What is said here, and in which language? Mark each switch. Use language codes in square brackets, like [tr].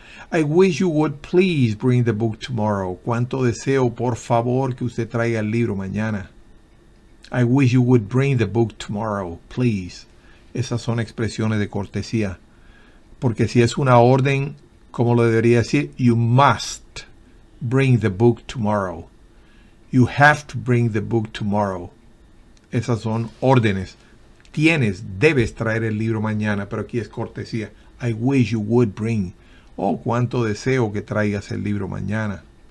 [en] I wish you would please bring the book tomorrow. [es] Cuánto deseo, por favor, que usted traiga el libro mañana. [en] I wish you would bring the book tomorrow, please. [es] Esas son expresiones de cortesía. Porque si es una orden, como lo debería decir, [en] you must bring the book tomorrow. You have to bring the book tomorrow. [es] Esas son órdenes. Debes traer el libro mañana, pero aquí es cortesía. [en] I wish you would bring. [es] Oh, cuánto deseo que traigas el libro mañana.